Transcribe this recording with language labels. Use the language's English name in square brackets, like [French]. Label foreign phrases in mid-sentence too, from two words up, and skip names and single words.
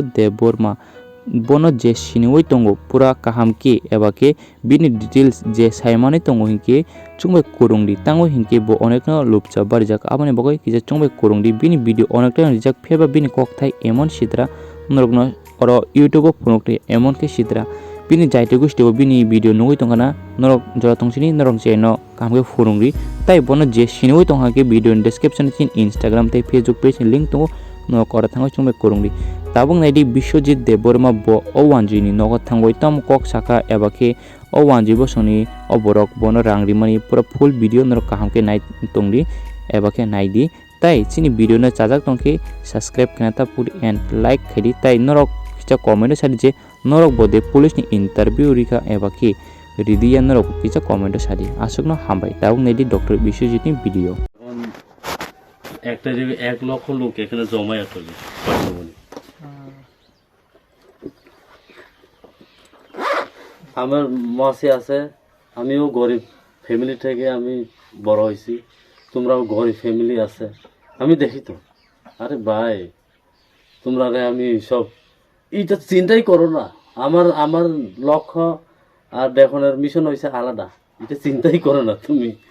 [Kok Borok] deborma bono je siniwoi tongo pura kaham ke ebake bini details je saimani tongo hinke chungbai kurungdi tango hinke bo onekno lupcha barijak aboni bogoi kisa chungbai kurungdi bini video onekta rijak pheba bini kokthai emon sidra norokno oro youtube phonokte emon ke sidra bini jaite gustibo bini video nugui tongana norok jora tongsini norok jeno kamke furungri tai bono je sinoi tongha ke [English] video description in Instagram [Kok Borok] tai [English] Facebook page link [Kok Borok] tongo no kora thango chungbe kurungri tabung naidi Biswajit Deborma bo o1jini nogo thangoi tam kok saka ebake o1ji bo soni oborok bono rangri mani pura full video norok kahamke nai tongri ebake naidi tai chini video na chajak tongke subscribe kanata puri [English] and like [Kok Borok] khadi tai norok kicha comment sari je norok bode police ni interview rika ebaki ridiya norok kicha comment sari asukno hambai tabung naidi Dr. Biswajit ni video [Bangla] একটা যে 1 লক্ষ লোক এখানে জমায়েত হলো বর্তমানে আমার মাসে আছে আমিও গরিব ফ্যামিলি থেকে আমি বড় হইছি তোমরাও গরিব ফ্যামিলি আছে আমি দেখি তো আরে ভাই তোমরা আমি সব এটা চিন্তাই করো না আমার লক্ষ্য আর দেখানোর মিশন হইছে আলাদা এটা চিন্তাই করো না তুমি